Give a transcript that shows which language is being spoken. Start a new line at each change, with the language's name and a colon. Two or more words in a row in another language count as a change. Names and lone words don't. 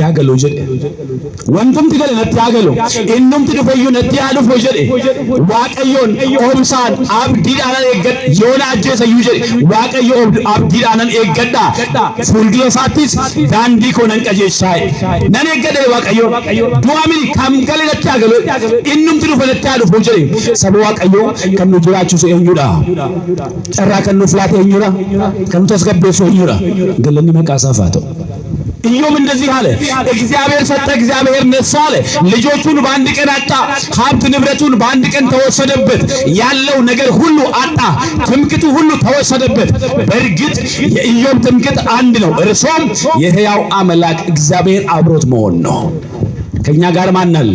Oromo: hagalu jedhe wantumti gale natti hagalu innumti dhufeyyuu natti haalufu jedhe waaqayyoon obsaan abdiidhaan eeggadha yoona ajjeesayyuu jedhe waaqayyo abdiidhaan eeggadha fuuldura isaattis daandii koo nan qajeelchaa nan eeggadha waaqayyo du'a mini kam gale natti hagalu innumti dhufe natti haalufu jedhe saba waaqayyo kan nu jiraachisu eenyudha carraa kan nuuf laate eenyudha kan nu tasgabbeessu eenyudha galanni maqaa isaaf haa ta'u
Amharic: ኢዮብ እንደዚህ አለ፣ እግዚአብሔር ሰጠ እግዚአብሔር ነሳ አለ። ልጆቹን በአንድ ቀን አጣ፣ ሀብት ንብረቱን በአንድ ቀን ተወሰደበት፣ ያለው ነገር ሁሉ አጣ፣ ትምክቱ ሁሉ ተወሰደበት። በእርግጥ የኢዮብ ትምክት አንድ ነው፣ እርሱም የሕያው አምላክ እግዚአብሔር አብሮት መሆን ነው። ከኛ ጋር ማን አለ?